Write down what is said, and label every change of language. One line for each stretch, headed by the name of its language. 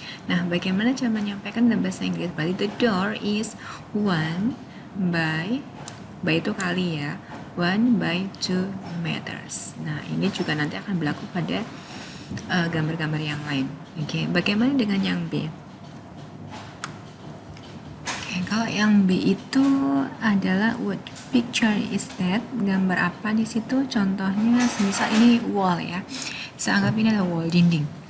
Indonesian: Nah, bagaimana cara menyampaikan dalam bahasa Inggris? Berarti
English: the door is 1 by
Indonesian: itu kali ya,
English: 1 by 2 meters.
Indonesian: Nah, ini juga nanti akan berlaku pada gambar-gambar yang lain. Oke, bagaimana dengan yang B? Oke, kalau yang B itu adalah
English: what picture is that?
Indonesian: Gambar apa di situ? Contohnya, semisal ini wall ya. Saya anggap ini adalah wall, dinding.